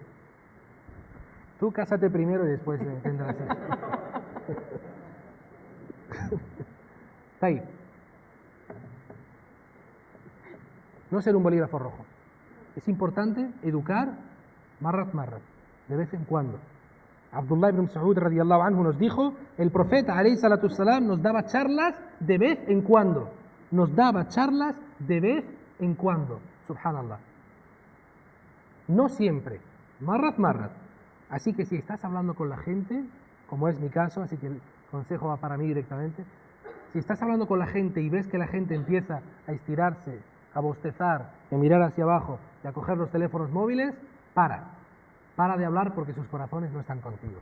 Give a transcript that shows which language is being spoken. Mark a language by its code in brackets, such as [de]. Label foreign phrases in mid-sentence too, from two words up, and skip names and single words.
[es] Tú cásate primero y después tendrás eso. Está ahí. No ser un bolígrafo rojo. Es importante educar marrat, de vez en cuando. Abdullah ibn Mas'ud [ar] رضي الله عنه [es] nos dijo, el profeta [ar] عليه الصلاة السلام [es] nos daba charlas de vez en cuando. Nos daba charlas de vez en cuando. Subhanallah. No siempre. Marrat. Así que si estás hablando con la gente, como es mi caso, así que el consejo va para mí directamente, si estás hablando con la gente y ves que la gente empieza a estirarse, a bostezar, a mirar hacia abajo y a coger los teléfonos móviles, para de hablar porque sus corazones no están contigo.